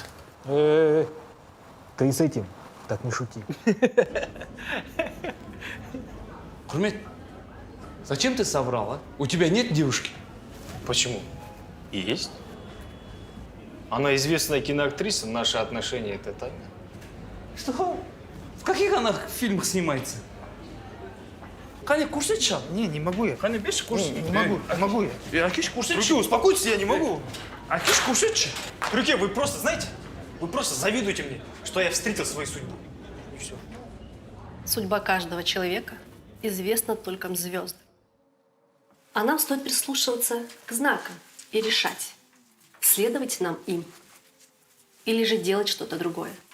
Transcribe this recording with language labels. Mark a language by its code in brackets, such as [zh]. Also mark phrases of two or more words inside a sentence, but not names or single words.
[ru] Ты с этим так не шути. Құрмет, зачем ты соврал, а? У тебя нет девушки? Почему? Есть. Она известная киноактриса, наши отношения это тайна. Что? В каких она фильмах снимается? [kk] Қане, көрсетші. [ru] Не могу я. [kk] Қане, берші, көрсет. [ru] Не могу я. [kk] Акиш, көрсетші. [ru] Руки, успокойтесь, я не могу. Акиш, көрсетші. Руки, вы просто, знаете, вы просто завидуете мне, что я встретил свою судьбу. И все. Судьба каждого человека известна только звездам. А нам стоит прислушиваться к знакам и решать, следовать нам им или же делать что-то другое.